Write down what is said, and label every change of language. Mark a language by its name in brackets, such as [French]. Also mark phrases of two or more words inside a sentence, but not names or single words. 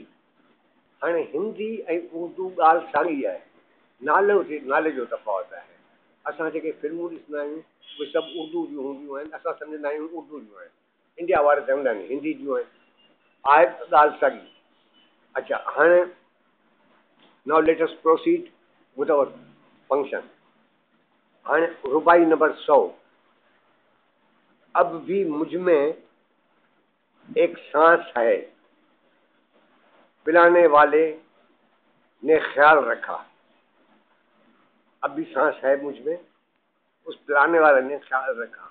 [Sindhi] हाणे हिंदी ऐं उर्दू ॻाल्हि साॻी आहे, नाले जो तफ़ावत आहे। असां जेके फिल्मूं ॾिसंदा आहियूं उहे सभु उर्दू जूं हूंदियूं आहिनि, असां सम्झंदा आहियूं उर्दू जूं आहिनि। इंडिया वारे चवंदा आहिनि हिंदी जूं आहिनि, आहे ॻाल्हि साॻी। अच्छा, हाणे [English] now let us proceed with our function. [Sindhi] हाणे रुबाई नंबर 100। [Hindi] अब भी मुझ में एक सांस है, पिलाने वाले ने ख्याल रखा। अब भी सांस है मुझ में, उस पिलाने वाले ने ख्याल रखा।